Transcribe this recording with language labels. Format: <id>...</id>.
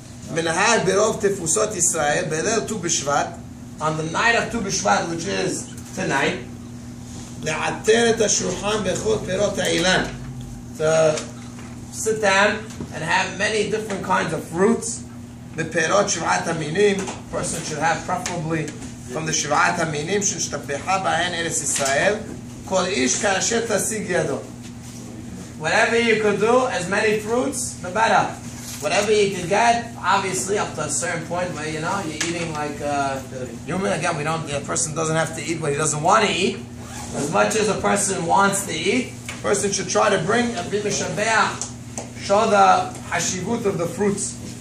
<he>Minhag berov tefusot Yisrael, belel Tu B'Shvat,</he> <en>on the night of Tu B'Shvat, which is tonight,</en> <he>לעטר את השולחן בכל פירות האילן,</he> <en>to sit down and have many different kinds of fruits.</en> <he>בפירות שבעת המינים,</he> <en>a person should have preferably from the</en> <he>שבעת המינים שנשתבחה בהן ארץ ישראל, כל איש כאשר תשיג ידו.</he> <en>Whatever you could do, as many fruits, the better. Whatever you can get, obviously up to a certain point where you're eating like human. Again, the person doesn't have to eat what he doesn't want to eat. As much as a person wants to eat, a person should try to bring a bit of show the hashivut of the fruits.</en>